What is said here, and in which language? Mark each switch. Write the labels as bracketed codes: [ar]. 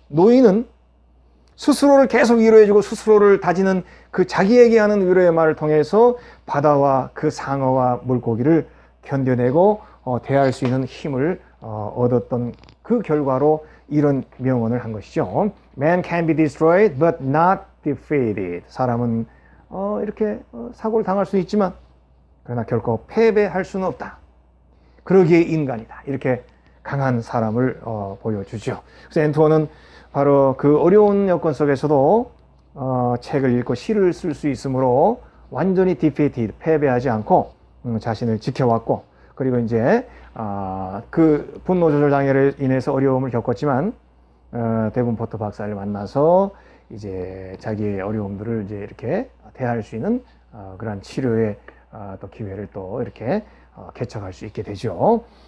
[ko] 노인은 스스로를 계속 위로해주고 스스로를 다지는 그 자기에게 하는 위로의 말을 통해서 바다와 그 상어와 물고기를 견뎌내고 대할 수 있는 힘을 얻었던 그 결과로 이런 명언을 한 것이죠. [en] Man can be destroyed but not defeated. [ko] 사람은 이렇게 사고를 당할 수 있지만 그러나 결코 패배할 수는 없다. 그러기에 인간이다. 이렇게 강한 사람을 보여주죠. 그래서 앤투원은 바로 그 어려운 여건 속에서도 책을 읽고 시를 쓸 수 있으므로 완전히 defeated, 패배하지 않고 자신을 지켜왔고, 그리고 이제 그 분노 조절 장애로 인해서 어려움을 겪었지만 데본 포터 박사를 만나서 이제 자기의 어려움들을 이제 이렇게 대할 수 있는 그러한 치료의 또 기회를 또 이렇게 개척할 수 있게 되죠.